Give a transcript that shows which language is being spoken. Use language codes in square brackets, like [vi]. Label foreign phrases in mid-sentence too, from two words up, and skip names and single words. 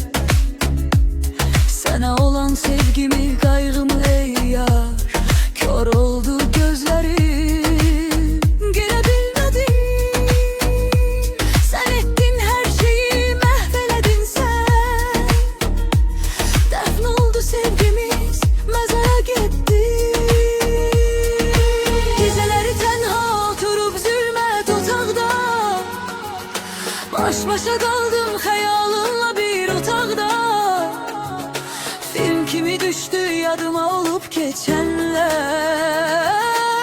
[tr] Sana olan sevgimi, kaygımı ey yar, kör oldu gözlerim, görebilmedim. Sen ettin her şeyi, mahveledin sen. Defne oldu sevgimiz, mezara gitti. [az] Geceleri tenha oturup zülmət otaqda, baş başa qaldım xəyalınla bir otaqda. Film kimi düşdü yadıma olub keçənlər.